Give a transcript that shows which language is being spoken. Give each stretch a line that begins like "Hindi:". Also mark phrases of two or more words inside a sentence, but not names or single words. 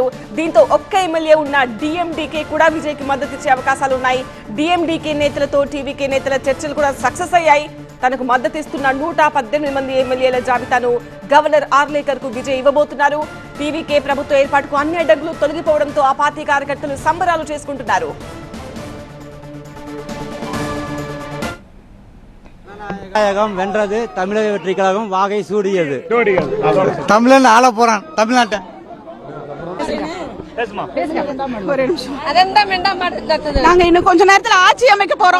Telugu: దీంతో ఒక్క ఎమ్మెల్యే ఉన్న డిఎండీకే కూడా విజయ్ కి మద్దతు ఇచ్చే అవకాశాలు ఉన్నాయి. డిఎండీకే నేతలతో టీవీకే నేతల చర్చలు కూడా సక్సెస్ అయ్యాయి. తనకు మద్దతు ఇస్తున్న 118 మంది ఎమ్మెల్యేల జాబితాను గవర్నర్ ఆర్లేకర్ కు విజయ్ ఇవ్వబోతున్నారు. టీవీకే ప్రభుత్వ ఏర్పాటుకు అన్ని అడ్డంకులు తొలగిపోవడంతో ఆ పార్టీ కార్యకర్తలు సంబరాలు చేసుకుంటున్నారు.
Tamil: வென்றது தமிழக வெற்றி கழகம் வாகை சூடியது. தமிழ்ல ஆள போறான் தமிழ்நாட்டை. நாங்க இன்னும் கொஞ்ச நேரத்துல ஆட்சி அமைக்க போறோம்.